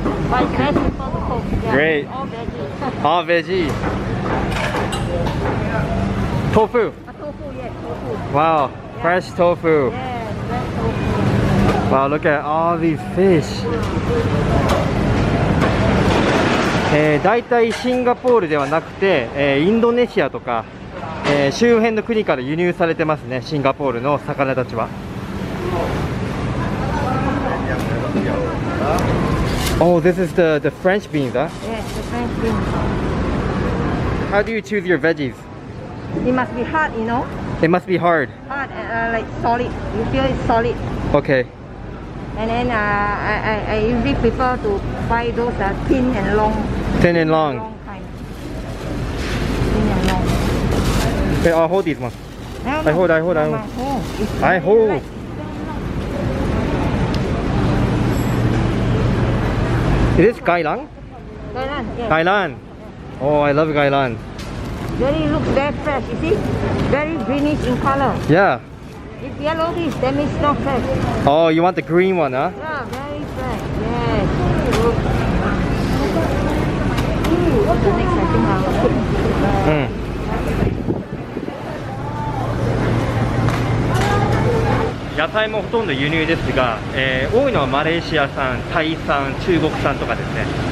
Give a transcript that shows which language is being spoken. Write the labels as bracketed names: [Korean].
[English] But it's very simple to cook. Yeah, Great. All veggies. All veggies. Tofu. Tofu, yes, tofu. Wow, fresh tofu. Yes, fresh tofu. Wow, look at all these fish. [Japanese] だいたいシンガポールではなくて、インドネシアとか、周辺の国から輸入されてますね、シンガポールの魚たちは。 [English] Oh, this is the French beans, huh? Yes, the French beans. How do you choose your veggies? It must be hard, you know. It must be hard. Hard, like solid. You feel it's solid. Okay. And then I usually prefer to buy those thin and long. Thin and long. Long kind. Thin and long. Okay, I'll hold these one. No, I hold. no, I hold. Right. Is this gailan? Gailan, yes. Gailan. Oh, I love gailan. Very looks very fresh, you see? Very greenish in color. Yeah. If yellowish, that means not fresh. Oh, you want the green one, huh? Yeah, very fresh. Yes. Look. What's the next? I think I'll cook. [Japanese] 野菜もほとんど輸入ですが、多いのはマレーシア産、タイ産、中国産とかですね。